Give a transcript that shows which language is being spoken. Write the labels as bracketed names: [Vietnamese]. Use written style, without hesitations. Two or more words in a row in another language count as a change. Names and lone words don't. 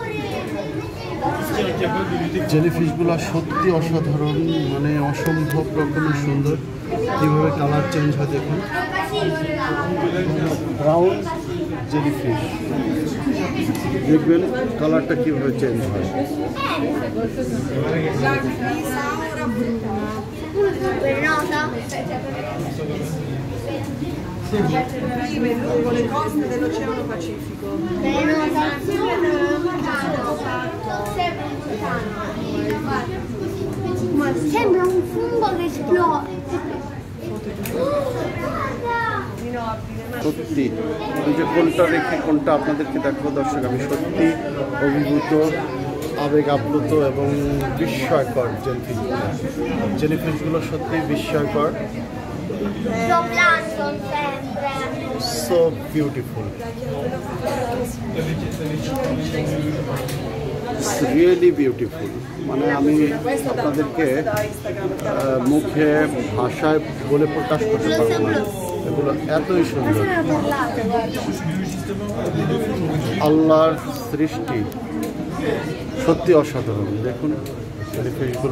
[Bangla] জেলিফিশগুলো সত্যি অসাধারণ, মানে অসম্ভব রকমের সুন্দর। কীভাবে [English] color change [Bangla] হয় দেখুন। [English] brown jellyfish, [Bangla] দেখবেন কালারটা কীভাবে চেঞ্জ হয়। [Italian] Vive lungo le coste dell'Oceano Pacifico. Ma sembra un fungo che esplode. [Bangla] সত্যি, আমি যে কোনটা রেখে কোনটা আপনাদেরকে দেখাবো দর্শক, আমি সত্যি অভিভূত, আবেগ আপ্লুত এবং বিস্ময়কর। জেলিফিশগুলো সত্যি বিস্ময়কর। [English] So beautiful. It's really beautiful. [Bangla] মানে আমি আপনাদেরকে মুখে ভাষায় বলে প্রকাশ করতে পারবো না, এগুলো এতই সুন্দর। আল্লাহর সৃষ্টি সত্যি অসাধারণ। দেখুন জেলিফিশগুলো।